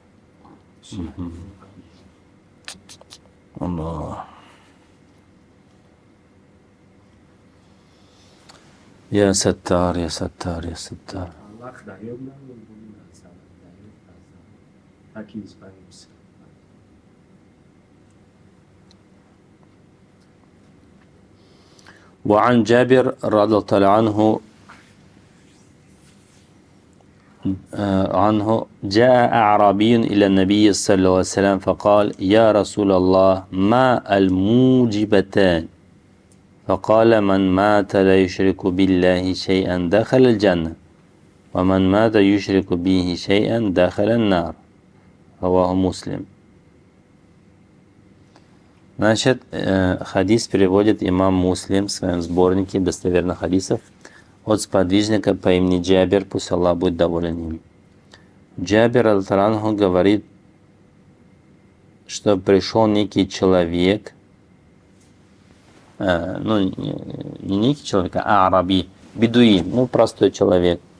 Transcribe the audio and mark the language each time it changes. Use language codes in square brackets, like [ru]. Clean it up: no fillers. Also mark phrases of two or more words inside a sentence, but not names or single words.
[ru] Аллах. [ar] يا ستار يا ستار يا ستار. [ru] Аллах дает нам, мы будем раздавать, дает. Так и избавимся. [ar] وعن جابر رضي الله عنه جاء أعرابي إلى النبي صلى الله عليه وسلم فقال يا رسول الله ما الموجبتان فقال من مات لا يشرك بالله شيئا دخل الجنة ومن مات يشرك به شيئا دخل النار رواه مسلم. [ru] Значит, хадис переводит имам Муслим в своем сборнике достоверных хадисов от сподвижника по имени Джабир, пусть Аллах будет доволен им. Джабир аль-Таранху говорит, что пришел некий человек, не некий человек, а араби, бедуин, простой человек.